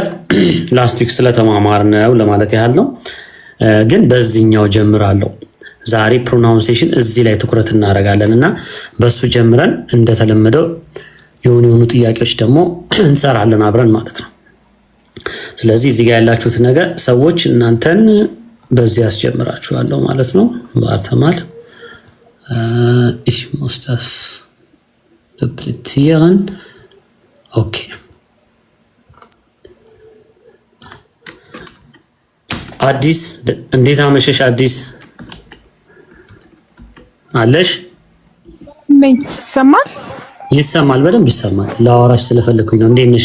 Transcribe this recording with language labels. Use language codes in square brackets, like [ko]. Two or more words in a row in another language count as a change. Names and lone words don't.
[en] last week [am] ስለተማማርነው ለማለት ያህል ነው። ግን በዚህኛው ጀምራለሁ። ዛሬ ፕሮናውንሴሽን እዚህ ላይ ትኩረት እናደርጋለን እና በሱ ጀምረን እንደተለመደው የሆኑ ጥያቄዎች ደግሞ እንሰራለን አብረን ማለት ነው። ስለዚህ እዚህ ጋር ያላችሁት ነገር ሰዎች እናንተን በዚህ ያስጀምራችኋለሁ ማለት ነው። [de] Warte mal ich muss das duplizieren. [am] Okay. አዲስ እንዴት አመሸሽ? አዲስ አለሽ? ይሰማል? ይሰማል፣ በደንብ ይሰማል። ለአወራሽ ስለፈለኩኝ ነው። እንዴት ነሽ?